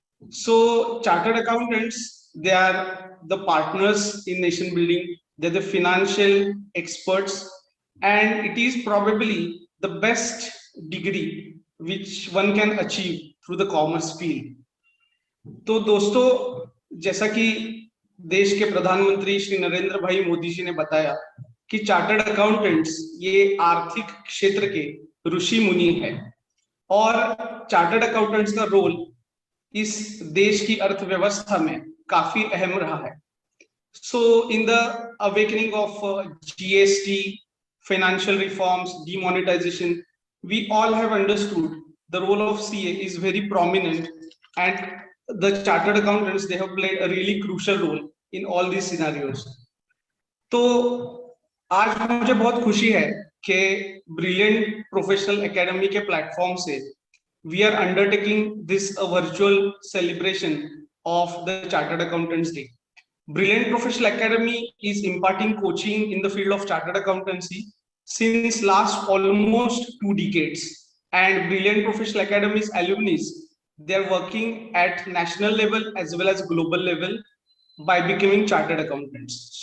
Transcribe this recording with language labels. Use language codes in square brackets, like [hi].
[en] So chartered accountants, they are the partners in nation building, they're the financial experts, and it is probably the best degree which one can achieve through the commerce field. [hi] तो दोस्तों, जैसा कि देश के प्रधानमंत्री श्री नरेंद्र भाई मोदी जी ने बताया कि चार्टर्ड अकाउंटेंट्स ये आर्थिक क्षेत्र के ऋषि मुनि हैं और चार्टर्ड अकाउंटेंट्स का रोल इस देश की अर्थव्यवस्था में काफी अहम रहा है. [en] So in the awakening of GST, financial reforms, demonetization, we all have understood the role of CA is very prominent, and the chartered accountants, they have played a really crucial role in all these scenarios. [hi] तो आज मुझे बहुत खुशी है कि brilliant professional academy के platform से we are undertaking this virtual celebration of the Chartered Accountants Day. [en] Brilliant Professional Academy is imparting coaching in the field of chartered accountancy since last almost 2 decades, and Brilliant Professional Academy's alumni, they are working at national level as well as global level by becoming chartered accountants.